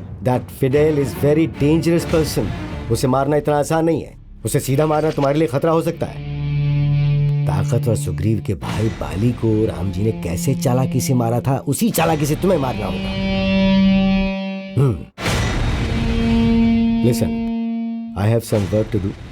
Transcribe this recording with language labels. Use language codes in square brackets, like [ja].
[en] That Fidel is very dangerous person. [hi] उसे मारना इतना आसान नहीं है। उसे सीधा मारना तुम्हारे लिए खतरा हो सकता है। ताकतवर सुग्रीव के भाई बाली को राम जी ने कैसे चालाकी से मारा था, उसी चालाकी से तुम्हें मारना होगा। [en] Listen, I have some work to do.